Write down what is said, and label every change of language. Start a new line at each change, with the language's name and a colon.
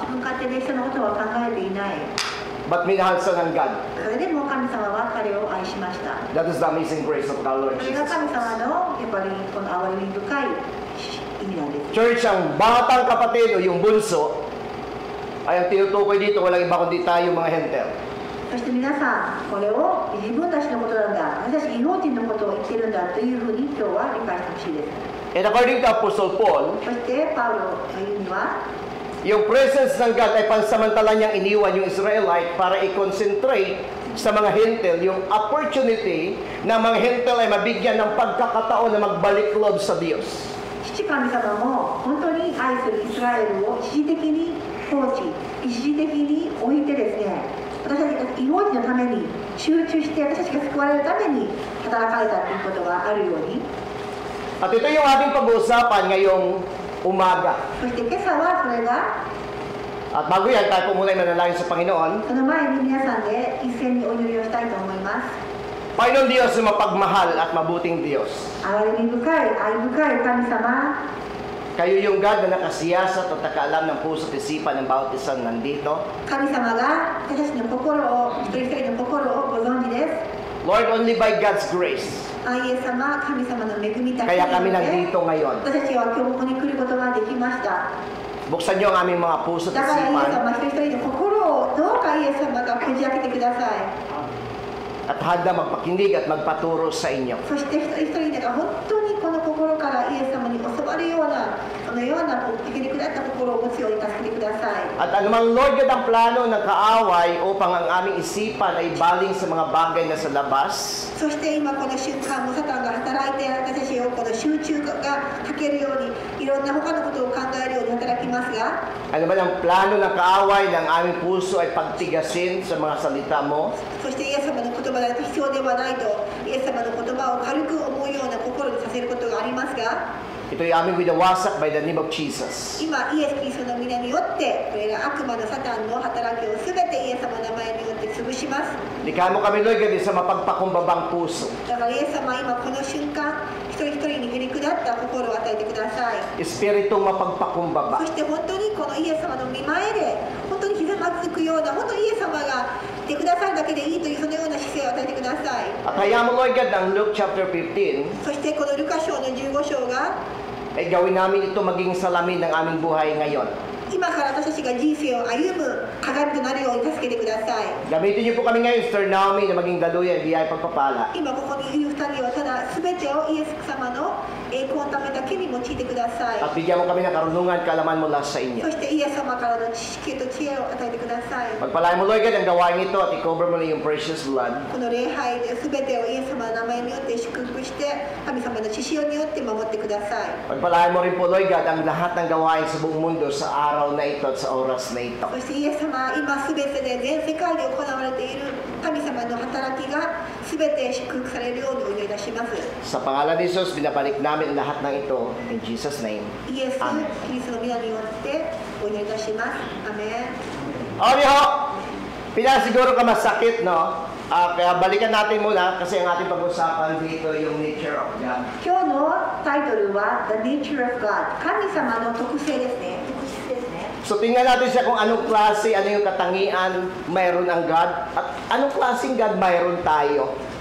Japanese: 自分勝手で人のことは考えていない。
Filipino: but minahal siya ng God.
Japanese: それでも神様は彼を愛しました。
English: That is the amazing grace of our Lord
Japanese: それが
English: Jesus.
Japanese: 神様のやっぱりこの憐れみ深い意味なんです。
Filipino: Church, ang batang kapatid o yung bunso ay ang tinutukoy dito, walang iba kundi tayo mga hentel.
Japanese: そして皆さん、これを自分たちのことなんだ、私たち異邦人のことを言ってるんだというふうに今日は理解してほしいです。
English: And according to Apostle Paul,
Japanese: そしてパウロが言うには、
Filipino: yung presence ng God ay pansamantala niyang iniwan yung Israelite para i-concentrate sa mga hentel, yung opportunity na mga hentel ay mabigyan ng pagkakataon na magbalik loob sa Diyos.
Japanese: 父神様も本当に愛するイスラエルを一時的に放置、一時的に置いてですね、私たちが異邦人のために集中して私たちが救われるために働かれたということがあるように、
Filipino: At ito yung ating pag-uusapan ngayong umaga.
Japanese: そして今朝はそれが、
Filipino: At bago yan, tayo po muna ay manalangin sa Panginoon.
Japanese: その前に皆さんで一斉にお祈りをしたいと思います。
Filipino: Panginoon Diyos na mapagmahal at mabuting Diyos.
Japanese: 憐れみ深い、愛深い神様、
Filipino: Kayo yung God na nakasiyasat at nakaalam ng puso at isipan ng bawat isang nandito.
Japanese: 神様が私たちの心を、一人一人の心をご存知です。
English: Lord, only by God's grace.
Japanese: イエス様、神様の恵みだけ
Filipino: Kaya
Japanese: に
Filipino: kami
Japanese: よって私たちは今日ここに来ることができました。
Filipino: Buksan niyo ang aming mga puso at
Japanese: だからイエス
Filipino: isipan
Japanese: 様、一人一人の心をどうかイエス様がこじ開けてください。
Filipino: at handa magpakinig at magpaturo sa inyo.
Japanese: そして一人一人が本当にこの心からイエス様に教わるようなのようなへりくだった心を持つように助けてください。
Filipino: At anumang Lord God ang plano ng kaaway upang ang aming isipan ay baling sa mga bagay na sa labas,
Japanese: そして今この瞬間もサタンが働いて私たちをこの集中がかけるようにいろんな他のことを考えるように働きますが、
Filipino: ano man ang plano ng kaaway ng aming puso ay pagtigasin sa mga salita mo,
Japanese: そしてイエス様の言葉だと必要ではないとイエス様の言葉を軽く思うような心にさせることがありますが、
Filipino: ito'y aming winawasak
English: by the name of Jesus.
Japanese: 今イエス・キリストの皆によってこれら悪魔のサタンの働きを全てイエス様の名前によって潰します。
Filipino: Likha mo kami, Lord God, sa mapagpakumbabang puso.
Japanese: だからイエス様今この瞬間一人一人にへりくだった心を与えてください。
Filipino: Espiritong mapagpakumbaba.
Japanese: そして本当にこのイエス様の御前で本当にひざまずくような本当にイエス様がいてくださるだけでいいというそのような姿勢を与えてください。
Filipino: At hayaan mo, Lord God, ang Luke chapter 15,
Japanese: そしてこのルカ書の15章が
Filipino: ay gawin namin ito maging salamin ng aming buhay ngayon.
Japanese: 今から私たちが人生を歩む鏡となるように助けてください。
Filipino: Gamitin niyo po kami ngayon, Sister Naomi, na maging daluyan, biyay pagpapala.
Japanese: 今ここにいる2人はただ全てをイエス様の栄光のためだけに用いてください。
Filipino: At bigyan mo kami ng karunungan, kaalaman mula sa inyo.
Japanese: そしてイエス様からの知識と知恵を与えてください。
Filipino: Pagpalain mo, Lord God, ang gawain ito at i-cover mo na yung
English: precious blood.
Japanese: この礼拝で全てをイエス様の名前によって祝福して神様の血潮によって守ってください。
Filipino: Pagpalain mo rin po, Lord God, ang lahat ng gawain sa buong mundo sa araw na ito at sa oras na ito.
Japanese: そしてイエス様今全てで全世界で行われている神様の働きが全て祝福されるようにお祈りいたします。
Filipino: Sa pangalan ni Jesus, binabalik namin ang lahat ng ito.
English: In Jesus' name.
Japanese: イエス・
English: Amen.
Japanese: キリストの皆によってお祈りいたします。アメン。
Filipino: Okay ho, pinasiguro ka masakit, no? Kaya balikan natin muna kasi ang ating pag-usapan dito yung
English: nature of God.
Japanese: 今日のタイトルは
English: The Nature of God
Japanese: 神様の特性ですね。特質ですね。
Filipino: So tingnan natin siya kung anong klase, ano yung katangian mayroon ang God at anong klaseng God mayroon tayo.